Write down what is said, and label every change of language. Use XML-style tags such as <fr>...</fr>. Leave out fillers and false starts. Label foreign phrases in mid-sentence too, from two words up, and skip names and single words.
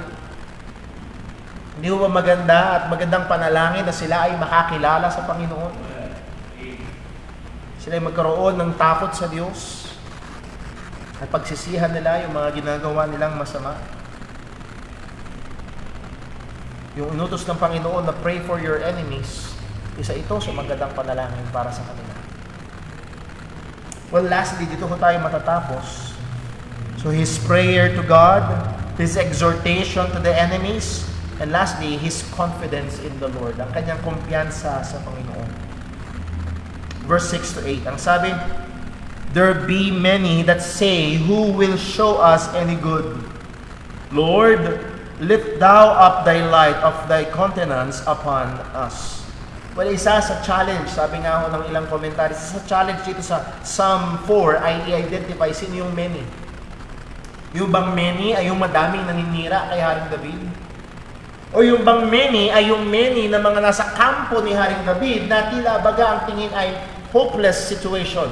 <tl>Hindi ho ba maganda at magandang panalangin na sila ay makakilala sa Panginoon? Sila ay magkaroon ng takot sa Diyos at pagsisihan nila yung mga ginagawa nilang masama. Yung inutos ng Panginoon na</tl> <en>pray for your enemies,</en> <tl>isa ito sa magandang panalangin para sa kanila. Well, lastly, dito ko tayo matatapos.</tl> <en>So his prayer to God, his exhortation to the enemies, and lastly, his confidence in the Lord,</en> <tl>ang kanyang kumpiyansa sa Panginoon.</tl> <en>Verse 6 to 8,</en> <tl>ang sabi,</tl> <en>there be many that say, who will show us any good? Lord, lift thou up thy light of thy countenance upon us.</en> <tl>Well, isa sa challenge, sabi nga ako ng ilang komentary, isa sa challenge dito sa Psalm 4 ay i-identify sino yung many. Yung bang many ay yung madaming naninira kay Haring David? O yung bang many ay yung many na mga nasa kampo ni Haring David na tila baga ang tingin ay</tl> <en>hopeless situation.</en>